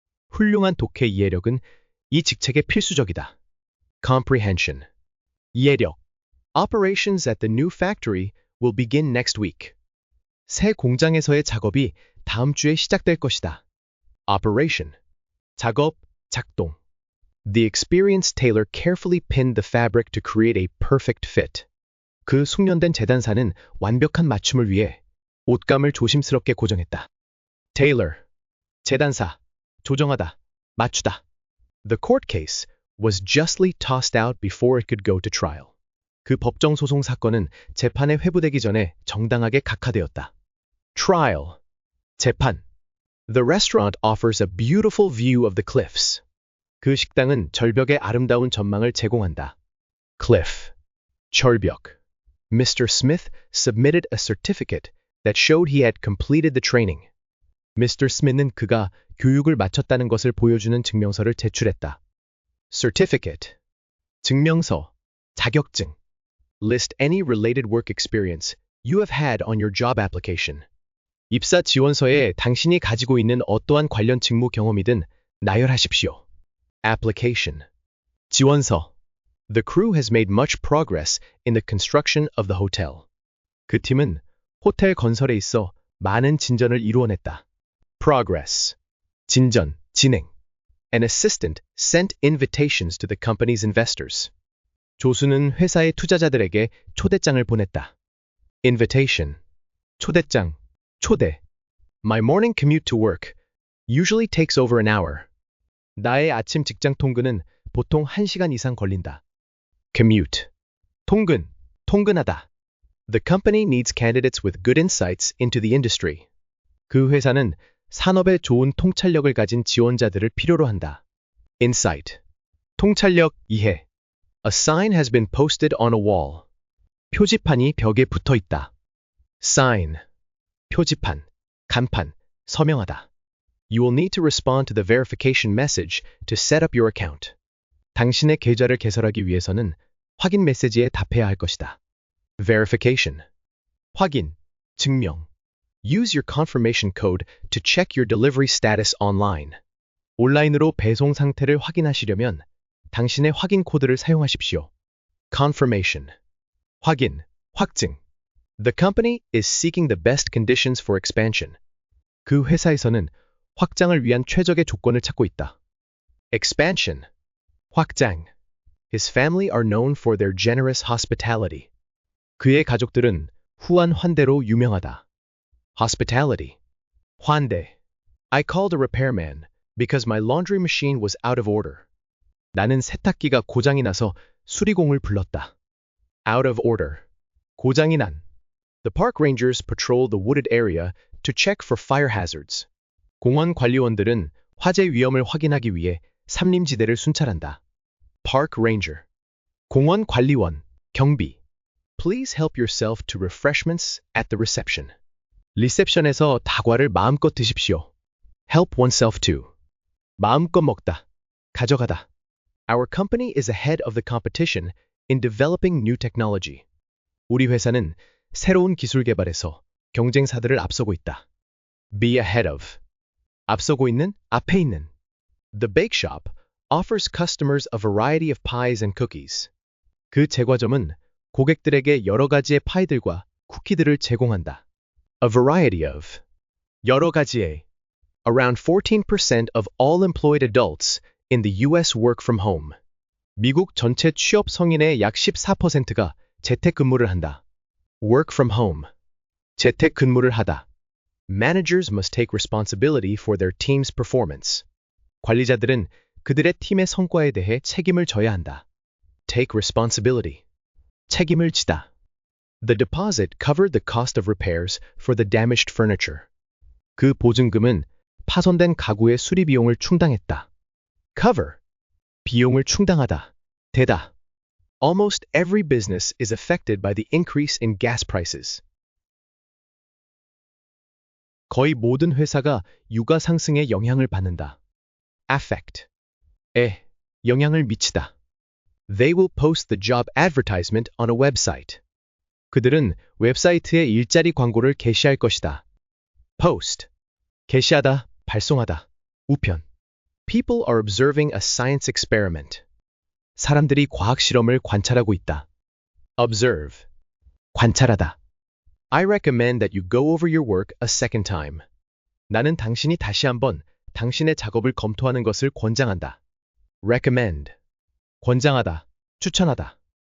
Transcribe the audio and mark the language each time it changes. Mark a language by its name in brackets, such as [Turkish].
[Korean] 훌륭한 독해 이해력은 이 직책에 필수적이다. Comprehension. 이해력. [English] Operations at the new factory will begin next week. [Korean] 새 공장에서의 작업이 다음 주에 시작될 것이다. Operation. 작업, 작동. [English] The experienced tailor carefully pinned the fabric to create a perfect fit. [Korean] 그 숙련된 재단사는 완벽한 맞춤을 위해 옷감을 조심스럽게 고정했다. Tailor, 재단사, 조정하다, 맞추다. [English] The court case was justly tossed out before it could go to trial. [Korean] 그 법정 소송 사건은 재판에 회부되기 전에 정당하게 각하되었다. Trial, 재판. [English] The restaurant offers a beautiful view of the cliffs. [Korean] 그 식당은 절벽의 아름다운 전망을 제공한다. Cliff, 절벽. Mr. [English] Smith submitted a certificate that showed he had completed the training. Mr. [Korean] Smith는 그가 교육을 마쳤다는 것을 보여주는 증명서를 제출했다. Certificate, 증명서, 자격증. [English] List any related work experience you have had on your job application. [Korean] 입사 지원서에 당신이 가지고 있는 어떠한 관련 직무 경험이든 나열하십시오. Application, 지원서. [English] The crew has made much progress in the construction of the hotel. [Korean] 그 팀은 호텔 건설에 있어 많은 진전을 이루어냈다. Progress, 진전, 진행. [English] An assistant sent invitations to the company's investors. [Korean] 조수는 회사의 투자자들에게 초대장을 보냈다. Invitation, 초대장, 초대. [English] My morning commute to work usually takes over an hour. [Korean] 나의 아침 직장 통근은 보통 1시간 이상 걸린다. Commute, 통근, 통근하다. [English] The company needs candidates with good insights into the industry. [Korean] 그 회사는 산업에 좋은 통찰력을 가진 지원자들을 필요로 한다. Insight, 통찰력, 이해. [English] A sign has been posted on a wall. [Korean] 표지판이 벽에 붙어 있다. Sign, 표지판, 간판, 서명하다. [English] You will need to respond to the verification message to set up your account. [Korean] 당신의 계좌를 개설하기 위해서는 확인 메시지에 답해야 할 것이다. Verification, 확인, 증명. [English] Use your confirmation code to check your delivery status online. [Korean] 온라인으로 배송 상태를 확인하시려면 당신의 확인 코드를 사용하십시오. Confirmation, 확인, 확증. [English] The company is seeking the best conditions for expansion. [Korean] 그 회사에서는 확장을 위한 최적의 조건을 찾고 있다. Expansion, 확장. [English] His family are known for their generous hospitality. [Korean] 그의 가족들은 후한 환대로 유명하다. Hospitality, 환대. [English] I called a repairman because my laundry machine was out of order. [Korean] 나는 세탁기가 고장이 나서 수리공을 불렀다. [English] Out of order, [Korean] 고장이 난. [English] The park rangers patrol the wooded area to check for fire hazards. [Korean] 공원 관리원들은 화재 위험을 확인하기 위해 산림지대를 순찰한다. Park ranger, 공원 관리원, 경비. [English] Please help yourself to refreshments at the reception. [Korean] 리셉션에서 다과를 마음껏 드십시오. [English] Help oneself to, [Korean] 마음껏 먹다, 가져가다. [English] Our company is ahead of the competition in developing new technology. [Korean] 우리 회사는 새로운 기술 개발에서 경쟁사들을 앞서고 있다. [English] Be ahead of, [Korean] 앞서고 있는, 앞에 있는. [English] The bake shop offers customers a variety of pies and cookies. [Korean] 그 제과점은 고객들에게 여러 가지의 파이들과 쿠키들을 제공한다. [English] A variety of, [Korean] 여러 가지의. [English] Around 14% of all employed adults in the US work from home. [Korean] 미국 전체 취업 성인의 약 14%가 재택근무를 한다. [English] Work from home, [Korean] 재택근무를 하다. [English] Managers must take responsibility for their team's performance. [Korean] 관리자들은 그들의 팀의 성과에 대해 책임을 져야 한다. [English] Take responsibility, [Korean] 책임을 지다. [English] The deposit covered the cost of repairs for the damaged furniture. [Korean] 그 보증금은 파손된 가구의 수리 비용을 충당했다. Cover, 비용을 충당하다, 대다. [English] Almost every business is affected by the increase in gas prices. [Korean] 거의 모든 회사가 유가 상승에 영향을 받는다. Affect, 영향을 미치다. [English] They will post the job advertisement on a website. [Korean] 그들은 웹사이트에 일자리 광고를 게시할 것이다. Post, 게시하다, 발송하다. 우편. [English] People are observing a science experiment. [Korean] 사람들이 과학 실험을 관찰하고 있다. Observe, 관찰하다. [English] I recommend that you go over your work a second time. [Korean] 나는 당신이 다시 한번 당신의 작업을 검토하는 것을 권장한다. Recommend, 권장하다, 추천하다.